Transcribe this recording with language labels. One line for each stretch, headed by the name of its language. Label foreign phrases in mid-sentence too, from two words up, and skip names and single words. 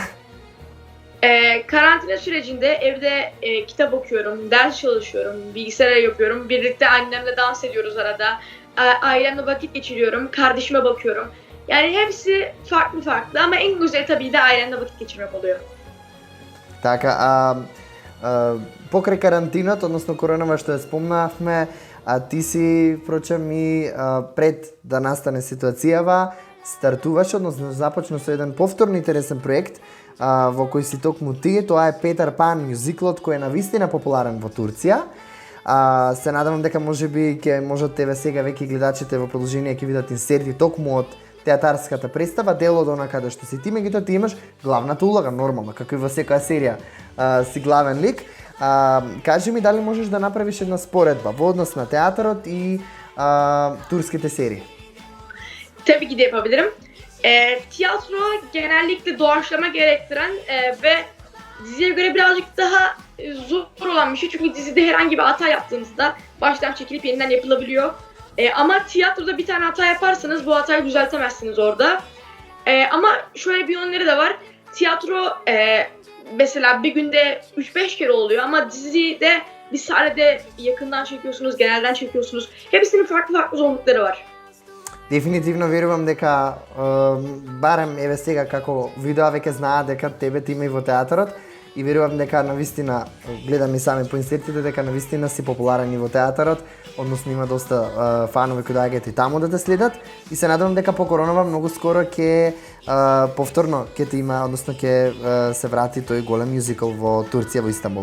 Turkish: Karantina sürecinde evde kitap okuyorum, ders çalışıyorum, bilgisayar yapıyorum. Birlikte annemle dans ediyoruz arada. Ailemle vakit geçiriyorum, kardeşime bakıyorum. Yani hepsi farklı ama en güzeli tabii de ailemle vakit geçirmek oluyor.
Macedonian: Така, покрај карантинот, односно коронава што ја спомнавме, ти си, впрочем, и пред да настане ситуацијава, стартуваш, односно започна со еден повторно интересен проект, во кој си токму ти, тоа е Петар Пан мюзиклот, кој е навистина популарен во Турција. Се надевам дека можеби ќе можат тебе сега веќе гледачите во продолжение ќе видат инсерти токму од театарската представа, дел од она каде што си ти, меѓутоа ти имаш главната улога, нормално, како и во секоја серија си главен лик. Кажи ми дали можеш да направиш една споредба во однос на театарот и турските серии?
Turkish: Tabii ki de yapabilirim. Tiyatro genellikle doğaçlama gerektiren ve diziye göre birazcık daha zor olan bir şey. Çünkü dizide herhangi bir hata yaptığınızda baştan çekilip yeniden yapılabiliyor. Ama tiyatroda bir tane hata yaparsanız bu hatayı düzeltemezsiniz orada. Ama şöyle bir yönleri de var. Tiyatro mesela bir günde 3-5 kere oluyor ama dizide bir sahnede yakından çekiyorsunuz, genelden çekiyorsunuz. Hepsinin farklı zorlukları var.
Macedonian: Дефинитивно верувам дека барем еве сега како видеа веќе знаат дека тебе ти има и во театарот и верувам дека навистина гледам и сами по инсертите дека навистина си популарен и во театарот, односно има доста фанови кои доаѓаат и таму да те следат и се надевам дека по коронава многу скоро ќе повторно ќе те има, односно ќе се врати тој голем мюзикл во Турција, во Истанбул.